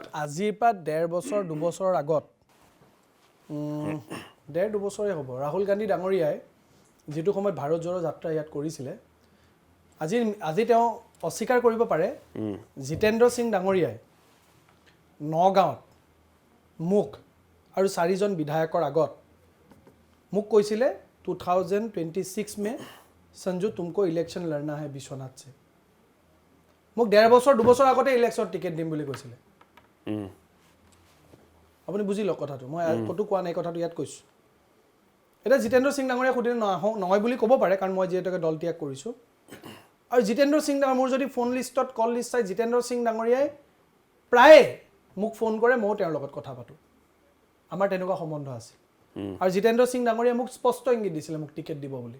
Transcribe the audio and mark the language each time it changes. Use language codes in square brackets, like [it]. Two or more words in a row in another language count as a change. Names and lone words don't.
[as] আজিৰ পৰা 1.5 বছৰ 2 বছৰৰ আগত 1.5-2 বছৰে হ'ব ৰাহুল গান্ধী ডাঙৰীয়াই যিটো সময়ত ভাৰত জোড়ো যাত্ৰা ইয়াত কৰিছিলে আজি তেওঁ অস্বীকাৰ কৰিব পাৰে জিতেন্দ্ৰ সিং ডাঙৰীয়াই নগাঁৱত মোক আৰু 4জন বিধায়কৰ আগত মোক কৈছিলে 2026 [hi] में संजू तुमको इलेक्शन लड़ना है विश्वनाथ से [as] মোক 1.5 বছৰ 2 বছৰ আগতে ইলেকশ্যন টিকেট দিম বুলি কৈছিলে আপুনি বুজি লওক কথাটো মই কতো কোৱা নাই কথাটো ইয়াত কৈছো এটা জিতেন্দ্ৰ সিং ডাঙৰীয়া খুদিলে নহয় বুলি ক'ব পাৰে কাৰণ মই যেহেতুকে দল ত্যাগ কৰিছো আৰু জিতেন্দ্ৰ সিং ডাঙৰ মোৰ যদি ফোন লিষ্টত কল লিষ্ট চাই জিতেন্দ্ৰ সিং ডাঙৰীয়াই প্ৰায় মোক ফোন কৰে মই তেওঁৰ লগত কথা পাতো আমাৰ তেনেকুৱা সম্বন্ধ আছে আৰু জিতেন্দ্ৰ সিং ডাঙৰীয়াই মোক স্পষ্ট ইংগিত দিছিলে মোক টিকেট দিব বুলি